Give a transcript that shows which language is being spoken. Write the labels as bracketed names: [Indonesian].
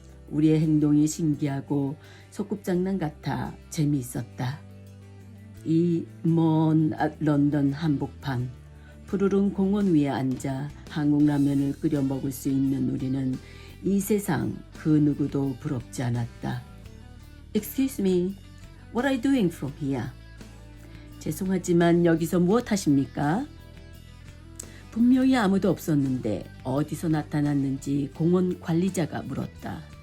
[Korean] 우리의 행동이 신기하고 소꿉장난 같아 재미있었다. 이 먼 런던 한복판 푸르른 공원 위에 앉아 한국 라면을 끓여 먹을 수 있는 우리는 이 세상 그 누구도 부럽지 않았다. [English] Excuse me, what are you doing from here? [Korean] 죄송하지만 여기서 무엇 하십니까? 분명히 아무도 없었는데 어디서 나타났는지 공원 관리자가 물었다.